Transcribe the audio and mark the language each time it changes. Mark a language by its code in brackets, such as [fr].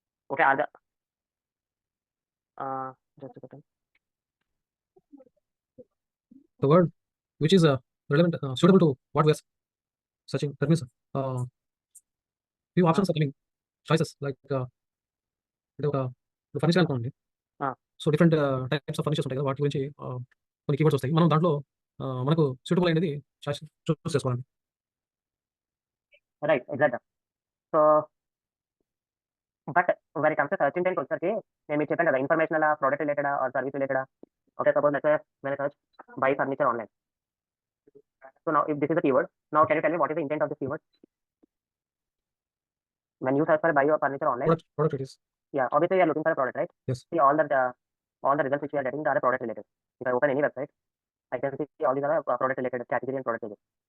[en] Okay, are the just a second. The word which is relevant, suitable to what we are searching. That means few options are coming, choices like [te] furniture అనుకోండి. So different types of furnitures ఉంటాయి కదా, వాటి గురించి కొన్ని keywords వస్తాయి. మనం దాంట్లో మనకు సూటబుల్ అయినది చూస్ చేసుకోవాలండి. [en] Right, exactly. So but when it comes to search intent [te] వచ్చేసరికి నేను మీకు చెప్పాను కదా, [en] Informational product related or service related. Okay, suppose let's say when I search buy furniture online. So now if this is the keyword, now can you tell me what is the intent of this keyword? When you search for buy your furniture online, Product it is. Yeah, obviously you are looking for a product, right? Yes. See all the results which you are getting are product related. If I open any website, I can see all these are product related category and product pages.